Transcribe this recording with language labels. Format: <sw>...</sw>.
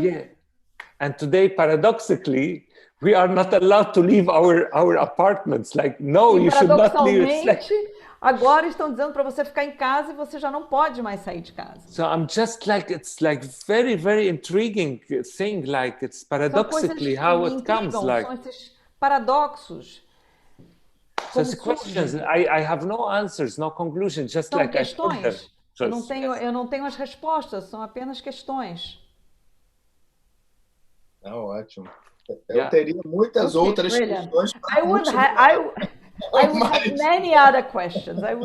<en>yeah, and today paradoxically we are not allowed to leave our apartments. Like no, you should not leave. It's like,</en> <pt>agora estão dizendo para você ficar em casa e você já não pode mais sair de casa.</pt> <en>So I'm just like, it's like very, very intriguing thing. Like it's paradoxically how it comes. Like</en> <pt>são esses paradoxos.</pt> <en>so it's questions. I have no answers, no conclusions. Just</en> <pt>São</pt> <en>like</en> <pt>questões.</pt> <en>I</en> <pt>Eu não tenho as respostas. São apenas questões. Ótimo. Eu teria muitas outras questões.</pt> <en>I would have many other questions.</en>